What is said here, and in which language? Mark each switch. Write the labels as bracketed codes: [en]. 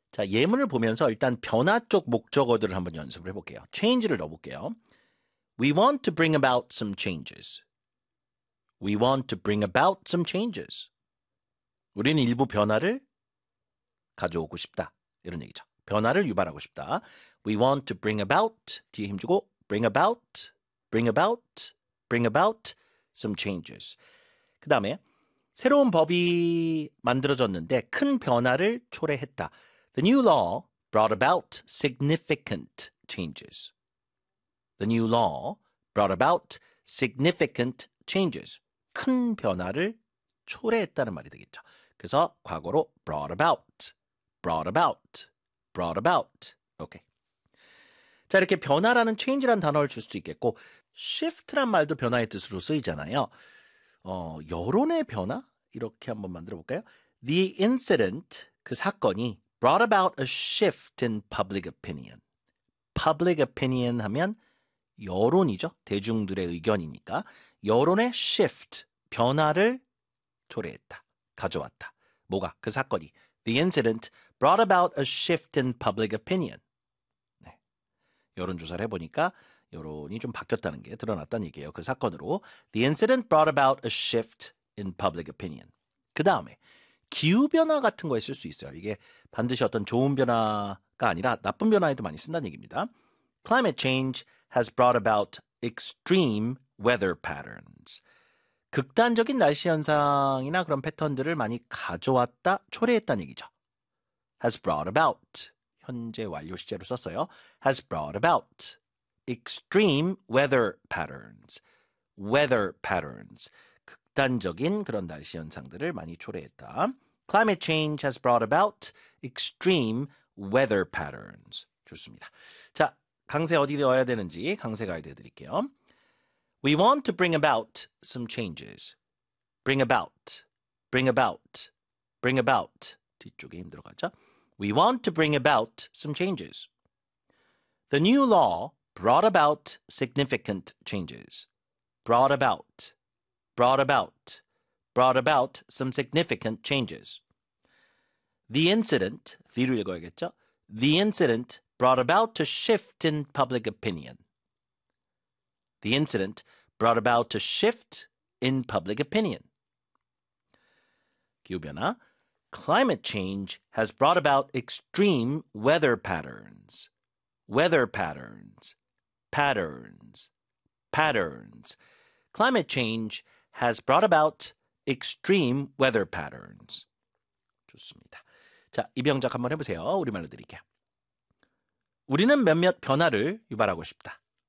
[ko] 자, 예문을 보면서 일단 변화 쪽 목적어들을 한번 연습을 해볼게요. Change를 넣어볼게요. [en] We want to bring about some changes. We want to bring about some changes. [ko] 우리는 일부 변화를 가져오고 싶다. 이런 얘기죠. 변화를 유발하고 싶다. [en] We want to bring about, [ko] 뒤에 힘주고 [en] bring about, bring about, bring about some changes. [ko] 그 다음에 새로운 법이 만들어졌는데 큰 변화를 초래했다. [en] The new law brought about significant changes. The new law brought about significant changes. [ko] 큰 변화를 초래했다는 말이 되겠죠. 그래서 과거로 [en] brought about, brought about, brought about. [ko] 오케이. 자, 이렇게 변화라는 change라는 단어를 줄 수도 있겠고 shift란 말도 변화의 뜻으로 쓰이잖아요. 여론의 변화? 이렇게 한번 만들어볼까요? [en] The incident, [ko] 그 사건이 [en] brought about a shift in public opinion. [ko] Public opinion 하면 여론이죠. 대중들의 의견이니까. 여론의 shift, 변화를 초래했다. 가져왔다. 뭐가? 그 사건이. [en] The incident brought about a shift in public opinion. [ko] 네. 여론조사를 해보니까 여론이 좀 바뀌었다는 게 드러났다는 얘기예요. 그 사건으로. [en] The incident brought about a shift in public opinion. [ko] 그 다음에 기후변화 같은 거에 쓸 수 있어요. 이게 반드시 어떤 좋은 변화가 아니라 나쁜 변화에도 많이 쓴다는 얘기입니다. [en] Climate change has brought about extreme weather patterns. [ko] 극단적인 날씨 현상이나 그런 패턴들을 많이 가져왔다, 초래했다는 얘기죠. [en] Has brought about. [ko] 현재 완료 시제로 썼어요. [en] Has brought about extreme weather patterns. Weather patterns. [ko] 극단적인 그런 날씨 현상들을 많이 초래했다. [en] Climate change has brought about extreme weather patterns. [ko] 좋습니다. 자, 강세 어디 넣어야 되는지 강세 가이드 해드릴게요. [en] We want to bring about some changes. Bring about, bring about, bring about. [ko] 뒤쪽에 힘들어 가죠. [en] We want to bring about some changes. The new law brought about significant changes. Brought about. Brought about, brought about some significant changes. The incident, [ko] 뒤로 읽어야겠죠? [en] The incident brought about a shift in public opinion. The incident brought about a shift in public opinion. [ko] 기후변화, [en] climate change has brought about extreme weather patterns. Weather patterns, patterns, patterns. Climate change has brought about extreme weather patterns. [ko] 좋습니다. 자, 이 병작 한번 해보세요. 우리말로 드릴게요. 우리는 몇몇 변화를 유발하고 싶다.